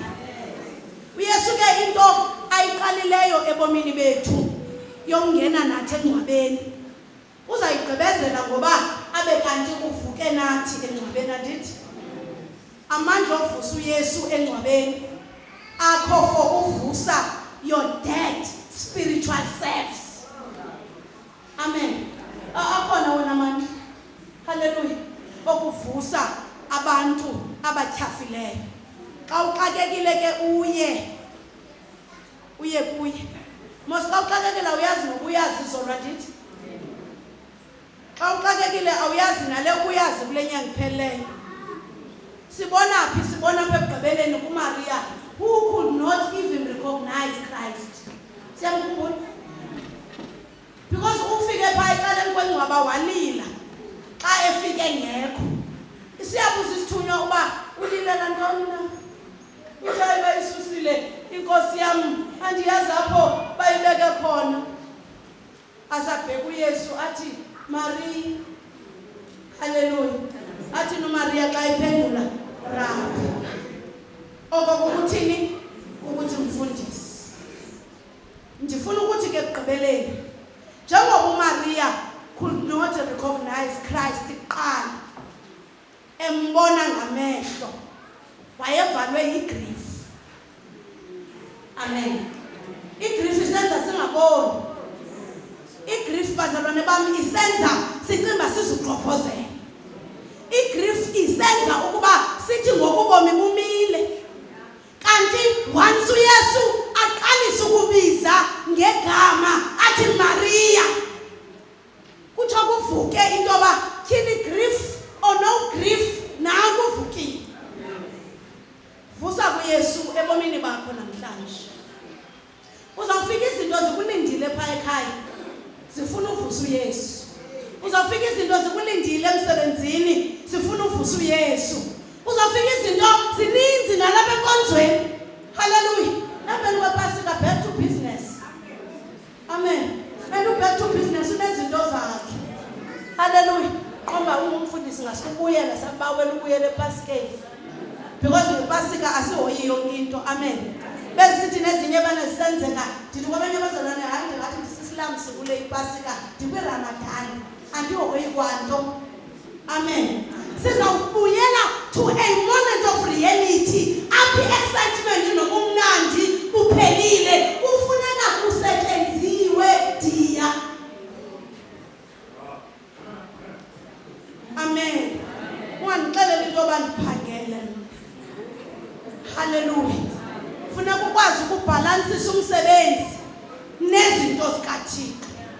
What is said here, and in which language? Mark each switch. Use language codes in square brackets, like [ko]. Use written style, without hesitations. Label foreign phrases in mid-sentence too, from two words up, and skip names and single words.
[xh] uYesu ke into ayiqalileyo ebomini bethu yongena nathi engcwabeni uzayigqibezela ngoba abe kanti kanti uvuke nathi engcwabeni andithi amandla ovusa uYesu engcwabeni akho for uvusa [en] your dead spiritual selves. [xh] Amen. Akhona wona amandla, haleluya, okuvusa abantu abatyhafileyo. Xa uxakekile ke uye kuye. Mos xa uxakekile uyazi nokuyazi izolo ndithi. Xa uxakekile awuyazi nale uyazi kule nyanga ipheleyo. Sibona phi? Sibona apha ekugqibeleni kuMaria, [en] who could not even recognize Christ. [xh] Siyamkhumbula? Because ufike phaa ecaleni kwengcwaba walila xa efike ngekho. Isiyabuza isithunywa uba ulilela ntoni na? Uyayi bayisusile inkosi yam andiyazi apho bayibeke khona. Asabheka uYesu athi Maria. Haleluya. Athi noMaria xa iphendula Rabbi. Okukuthini? Ukuthi mfundisi. Ndifuna ukuthi ke ekugqibeleni njengoba uMaria [en] could not recognize Christ [xh] kuqala embona ngamehlo wayevalwe igrief. Amen. Igrief isenza singaboni. Igrief bazalwane bami isenza sicimba sizugqophozela. Igrief isenza ukuba sithi ngokubomi bumile. Kanti once uYesu aqalisa ukubiza ngegama athi Maria, kuthi kuvuke into yoba tyhini [en] grief or no grief [xh] nakuvukile. Vusa kuYesu ebomini bakho namhlanje. Uzawufika izinto zikulindile phaa ekhaya zifuna uvusa uYesu. Uzawufika izinto zikulindile emsebenzini zifuna uvusa uYesu. Uzawufika izinto zininzi nalapha enkonzweni. Hallelujah. Nabeni kwepasika [en] back to business. Amen. And back to business [xh] unezinto zakhe. Hallelujah. Qomba umfundisi ngasikubuyela sabawela ukuyela epasikeni. Because ngepasika asihoyi yonke into. Amen. Besithi nezinye banezisenzeka ndithi kwabanye abazalwane hayi ngathi ndisislam sikule ipasika ndikwi Ramadan andihoyi kwanto. Amen. Sizawubuyela [en] to a moment of reality. [xh] Aphi excitement nobumnandi kuphelile kufuneka kusetyenziwe dia. Amen. Ungandixelela into abandiphangele. Hallelujah. Funeka ukwazi ukubhalansisa umsebenzi nezinto zikaThixo.